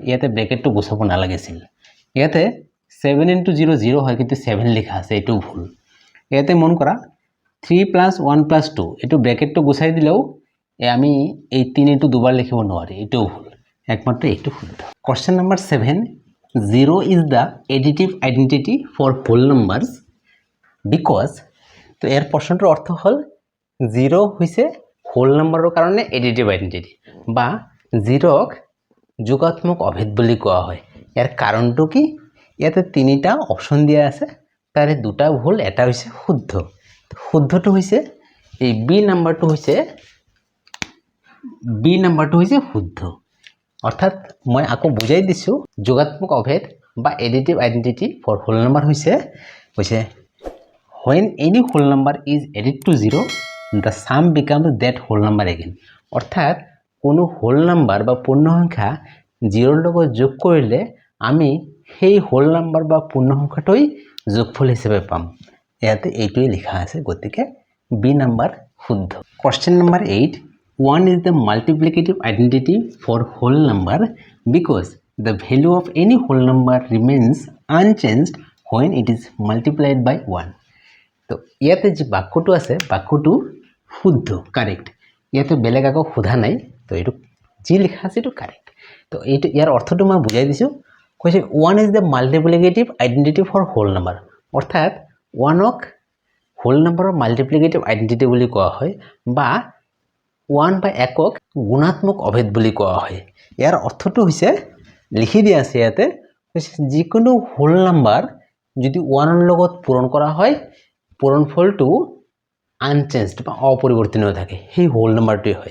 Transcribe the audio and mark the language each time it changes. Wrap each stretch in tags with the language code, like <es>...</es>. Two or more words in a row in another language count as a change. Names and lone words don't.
<as>ইয়াতে ব্ৰেকেটটো গুছাব নালাগিছিল ইয়াতে 7 * 0 0 হয় কিন্তু 7 লিখা আছে এটো ভুল ইয়াতে মন কৰা 3 + 1 + 2 এটো ব্ৰেকেটটো গুছাই দিলেও আমি এই 3 টো দুবাৰ লিখিব নোৱাৰি এটো ভুল একমাত্ৰ এটো শুদ্ধ</as> <en>question number</en> <as>7</as> <en>0 is the additive identity for whole numbers because</en> <as>তো এর প্রশ্নটোৰ অৰ্থ হ'ল 0 হৈছে হোল নম্বৰৰ কাৰণে</as> <en>additive identity</en> <as>বা 0ক যোগাত্মক অভেদ বুলি কোৱা হয়। ইয়াৰ কাৰণটো কি? ইয়াতে তিনিটা অপশ্যন দিয়া আছে, তাৰে দুটা ভুল, এটা হৈছে শুদ্ধ। শুদ্ধটো হৈছে এই বি নাম্বাৰটো হৈছে শুদ্ধ। অৰ্থাৎ মই আকৌ বুজাই দিছোঁ, যোগাত্মক অভেদ বা</as> <en>additive identity for whole number হৈছে when any whole number is added to 0 the sum becomes that whole number again।</en> <as>অৰ্থাৎ কোনো</as> <en>whole number</en> <as>বা পূৰ্ণ সংখ্যা 0ৰ লগত যোগ কৰিলে আমি সেই</as> <en>whole number</en> <as>বা পূৰ্ণ সংখ্যাটোই যোগফল হিচাপে পাম। ইয়াতে এইটোৱে লিখা আছে, গতিকে বি নাম্বাৰ শুদ্ধ।</as> <en>question number 8, 1 is the multiplicative identity for whole number because the value of any whole number remains unchanged when it is multiplied by 1।</en> <as>তো ইয়াতে যে বাক্যটো আছে, বাক্যটো শুদ্ধ, কাৰেক্ট। ইয়াতে বেলেগ আকৌ সোধা নাই, তো এইটো যি লিখা আছে এইটো কাৰেক্ট। তো এইটো ইয়াৰ অৰ্থটো মই বুজাই দিছোঁ।</as> <en>কৈছে 1 is the multiplicative identity for whole number।</en> <as>অৰ্থাৎ 1ক হোল নাম্বাৰৰ</as> <en>multiplicative identity</en> <as>বুলি কোৱা হয়, বা 1 বা একক গুণাত্মক অভেদ বুলি কোৱা হয়। ইয়াৰ অৰ্থটো হৈছে, লিখি দিয়া আছে ইয়াতে, যিকোনো</as> <en>whole number</en> <as>যদি 1ৰ লগত পূৰণ কৰা হয়, পূৰণফলটো আনচেঞ্জড বা অপৰিৱৰ্তনীয় থাকে, সেই হোল নাম্বাৰটোৱে হয়।</as>